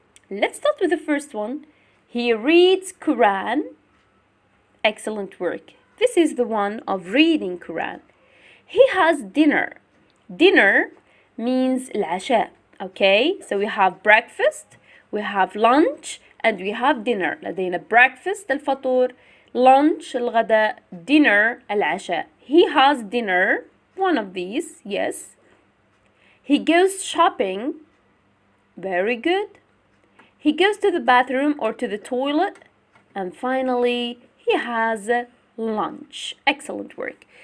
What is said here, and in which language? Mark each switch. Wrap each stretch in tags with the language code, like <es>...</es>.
<en>Let's start with the first one. He reads Quran. Excellent work. This is the one of reading Quran. He has dinner. Dinner means العشاء. Okay? So we have breakfast, we have lunch, and we have dinner.</en> <ar>لدينا breakfast الفطور, lunch الغداء, dinner العشاء.</ar> <en>He has dinner, one of these, yes. He goes shopping. Very good. He goes to the bathroom or to the toilet. And finally, he has lunch. Excellent work.</en>